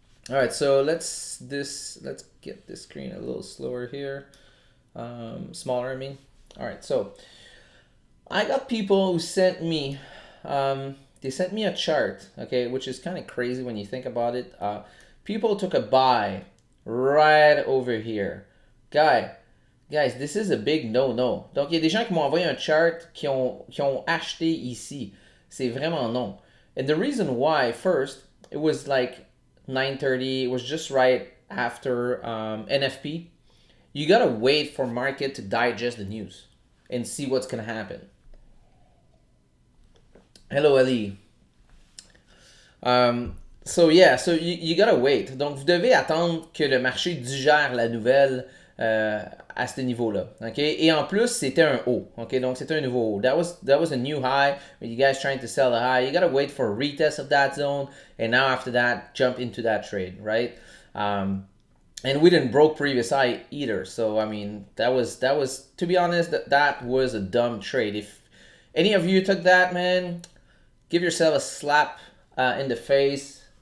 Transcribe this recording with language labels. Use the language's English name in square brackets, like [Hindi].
[English] All right, so let's get this screen a little slower here, smaller. I mean, all right. So I got people who sent me, they sent me a chart, okay, which is kind of crazy when you think about it. People took a buy right over here, guys. This is a big no. [French] Donc il y a des gens qui m'ont envoyé un chart qui ont acheté ici. C'est vraiment non. [English] And the reason why, first, it was like 9:30. It was just right after NFP. You gotta wait for market to digest the news and see what's gonna happen. Hello, Ali. So you gotta wait. [French] Donc vous devez attendre que le marché digère la nouvelle à ce niveau-là. Okay? Et en plus, c'était un haut. Okay? Donc c'était un nouveau haut. [English] That was a new high. You guys trying to sell the high. You gotta wait for a retest of that zone, and now after that, jump into that trade, right? And we didn't broke previous high either. So I mean, that was to be honest, that was a dumb trade. If any of you took that, man, give yourself a slap in the face.